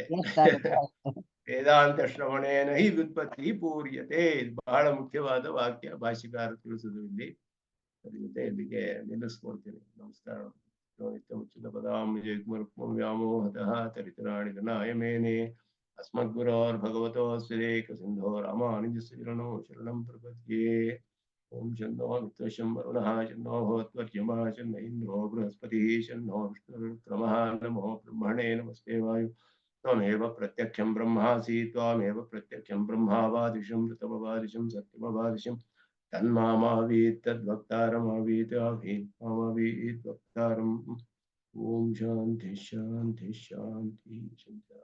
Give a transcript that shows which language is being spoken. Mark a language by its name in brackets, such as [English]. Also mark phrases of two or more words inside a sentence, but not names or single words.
[Sanskrit] ವೇದಾಂತ ಶ್ರವಣೇನ ಹಿ ವ್ಯುತ್ಪತ್ತಿ ಪೂರ್ಯತೆ, [Kannada] ಇದು ಬಹಳ ಮುಖ್ಯವಾದ ವಾಕ್ಯ ಭಾಷಿಕಾರ ತಿಳಿಸಿದ್ರು ಇಲ್ಲಿ. ಅದ್ರ ಜೊತೆ ಇಲ್ಲಿಗೆ ನಿಲ್ಲಿಸ್ಕೊಳ್ತೀನಿ. ನಮಸ್ಕಾರ. [Sanskrit] ಉಚಿತ ಪದಾಂಬುಜಯುಗ್ಮರುಕ್ಮಂ ವ್ಯಾಮೋಹತಃ ತರಿತರಾಣಿಧನಾಯ ಮೇನೆ ಅಸ್ಮದ್ಗುರೋರ್ಭಗವತೋಸ್ಯೇಕ ಸಿಂಧೋ ರಾಮಾನುಜಸ್ಯ ಚರಣೋ ಶರಣಂ ಪ್ರಪದ್ಯೆ. ಓಂ ಶನ್ನೋ ಮಿತ್ರಶಂ ವರುಣಃ ಶನ್ನೋ ಭವತ್ವರ್ಯಮಾ ಶನ್ನ ಇಂದ್ರೋ ಬೃಹಸ್ಪತಿಃ ಶನ್ನೋ ವಿಷ್ಣುರುಕ್ರಮಃ. ನಮೋ ಬ್ರಹ್ಮಣೇ ನಮಸ್ತೆ ವಾಯು त्वमेव प्रत्यक्षं ब्रह्मासि त्वामेव प्रत्यक्षं ब्रह्मावादिशं ऋतमवादिशं सत्यमवादिशं तन्मामावीत् तद्वक्तारमावीत् मामावीत् वक्तारम्. ओम शांति शांति शांति शांति।